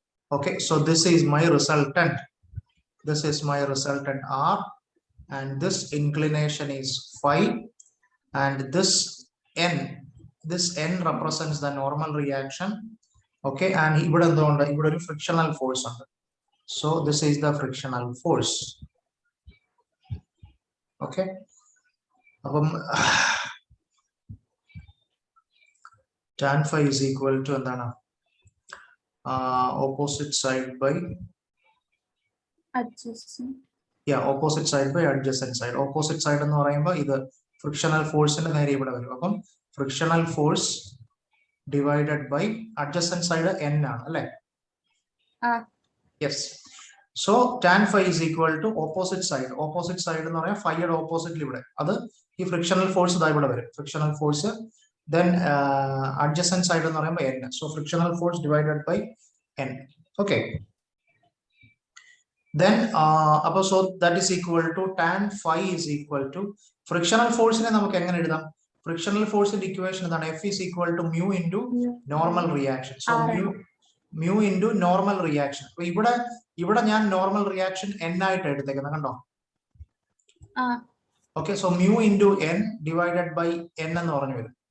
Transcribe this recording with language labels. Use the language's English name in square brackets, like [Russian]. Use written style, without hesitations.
[English] Okay, so this is my resultant. This is my resultant R, and this inclination is phi, and this n represents the normal reaction. [Malayalam] Okay, and ഇവിടെ എന്തുകൊണ്ട്? ഇവിടെ ഒരു frictional force ഉണ്ട്. [English] So this is the frictional force. Okay, അപ്പം tan phi is equal to എന്താണ്? Opposite side by adjacent. Opposite side by adjacent side. [Malayalam] Opposite side എന്ന് പറയുമ്പോൾ ഇത് ഫ്രിക്ഷണൽ ഫോഴ്സിന്റെ നേരെ ഇവിടെ വരും. അപ്പം frictional force divided by adjacent side n ആണ്, അല്ലേ? Yes. [English] So tan phi is equal to opposite side. [Malayalam] Opposite side എന്ന് പറയാൻ ഫൈയുടെ ഓപ്പോസിറ്റിൽ ഇവിടെ, അത് ഈ ഫ്രിക്ഷണൽ ഫോഴ്സ് ഇതാ ഇവിടെ വരും. [English] frictional force then adjacent side [Malayalam] എന്ന് പറയുമ്പോൾ [English] n. so frictional force divided by n. okay, then so that is equal to tan phi is equal to frictional force [Malayalam] നെ നമുക്ക് എങ്ങനെ എഴുതാം? [English] frictional force ന്റെ equation എന്താണ്? F is equal to mu into normal reaction. so mu into normal reaction. [Malayalam] അപ്പൊ ഇവിടെ ഞാൻ normal reaction n ആയിട്ട് എടുത്തേക്കുന്നത്, കണ്ടോ? [English] okay, so mu into n divided by n [Malayalam] എന്ന് പറഞ്ഞു വരും.